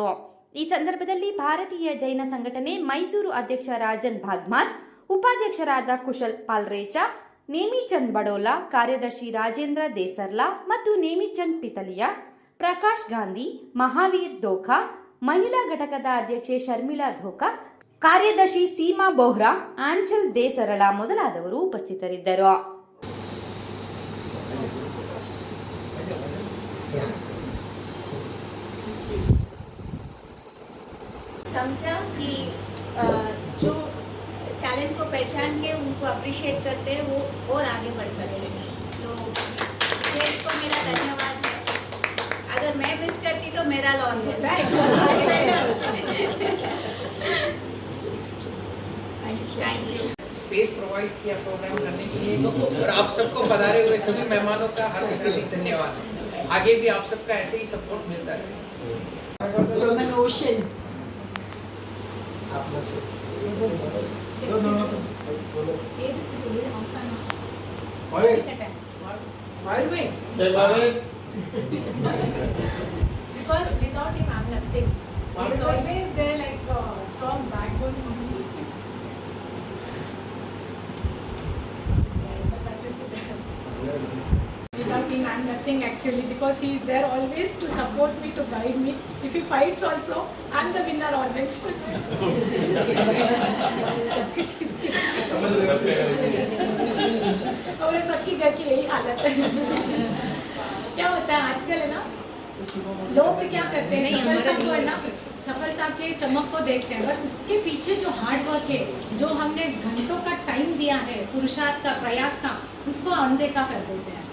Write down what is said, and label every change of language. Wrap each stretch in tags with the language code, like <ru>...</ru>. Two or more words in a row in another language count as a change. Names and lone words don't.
<kn>ಈ ಸಂದರ್ಭದಲ್ಲಿ ಭಾರತೀಯ ಜೈನ ಸಂಘಟನೆ ಮೈಸೂರು ಅಧ್ಯಕ್ಷ ರಾಜನ್ ಭಾಗ್ಮಾರ್, ಉಪಾಧ್ಯಕ್ಷರಾದ ಕುಶಲ್ ಪಾಲ್ರೇಚಾ, ನೇಮಿಚಂದ್ ಬಡೋಲಾ, ಕಾರ್ಯದರ್ಶಿ ರಾಜೇಂದ್ರ ದೇಸರ್ಲಾ ಮತ್ತು ನೇಮಿಚಂದ್ ಪಿತಲಿಯಾ, ಪ್ರಕಾಶ್ ಗಾಂಧಿ, ಮಹಾವೀರ್ ಧೋಕಾ, ಮಹಿಳಾ ಘಟಕದ ಅಧ್ಯಕ್ಷೆ ಶರ್ಮಿಳಾ ಧೋಕಾ, ಕಾರ್ಯದರ್ಶಿ ಸೀಮಾ ಬೋಹ್ರಾ, ಆಂಚಲ್ ದೇಸರಳಾ ಮೊದಲಾದವರು ಉಪಸ್ಥಿತರಿದ್ದರು.</kn> <hi>समझा कि जो टैलेंट को पहचान के उनको अप्रिशिएट करते हैं वो और आगे बढ़ सकते हैं. तो देश को मेरा धन्यवाद है. अगर मैं मिस करती तो मेरा लॉस है.</hi> <en>thank you. space provide</en> <hi>किया प्रोग्राम करने के लिए और आप सबको पधारे हुए सभी मेहमानों का हार्दिक धन्यवाद. आगे भी आप सबका ऐसे ही सपोर्ट मिलता रहे.</hi> <en>From an ocean. Because without him I'm nothing. He is always there like a strong backbone for me. Without him I'm nothing actually, because he is there always to support me, to guide me. If he fights also, I'm the winner always.</en> <hi>और सबकी घर की यही हालत है. क्या होता है आजकल है ना, लोग क्या करते हैं, सफलता को है ना, सफलता के चमक को देखते हैं, बट उसके पीछे जो</hi> <en>hard work</en> <hi>है, जो हमने घंटों का टाइम दिया है, पुरुषार्थ का, प्रयास का, उसको अनदेखा कर देते हैं.</hi>